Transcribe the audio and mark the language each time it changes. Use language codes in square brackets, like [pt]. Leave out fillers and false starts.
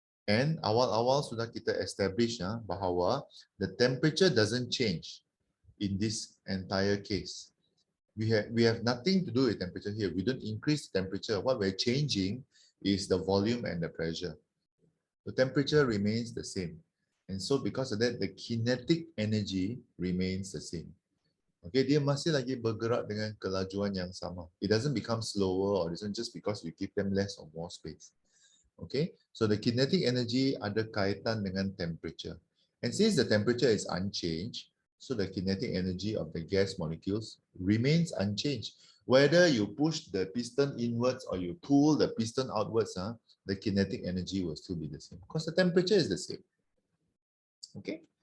[en] And [ms] awal-awal sudah kita [en] establish [ms] bahawa [en] the temperature doesn't change in this entire case. We have nothing to do with temperature here. We don't increase the temperature. What we're changing is the volume and the pressure. The temperature remains the same. And so because of that, the kinetic energy remains the same. [ms] Okay, dia masih lagi bergerak dengan kelajuan yang sama. [en] It doesn't become slower or isn't just because you give them less or more space. Okay, so the kinetic energy [ms] ada kaitan dengan [en] temperature. And since the temperature is unchanged, so the kinetic energy of the gas molecules remains unchanged. Whether you push the piston inwards or you pull the piston outwards, the kinetic energy will still be the same because the temperature is the same. Okay.